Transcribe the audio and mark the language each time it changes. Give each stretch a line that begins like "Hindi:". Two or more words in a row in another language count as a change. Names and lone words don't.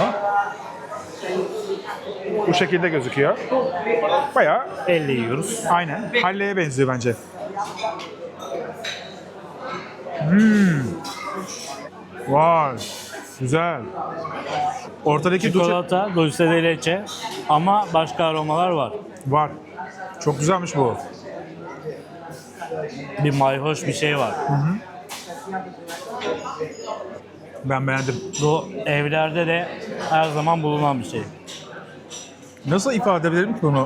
Turkish: Bu şekilde gözüküyor. Bayağı Elle yiyoruz. aynen Halley'e benziyor bence. Vay. Güzel. Ortadaki duçe Çikolata,
Spanish: dulce de leche
Turkish: ama başka aromalar var. var. Çok güzelmiş bu. Bir mayhoş bir şey var. Ben beğendim. Bu evlerde de her zaman bulunan bir şey. Nasıl ifade edebilirim ki bunu?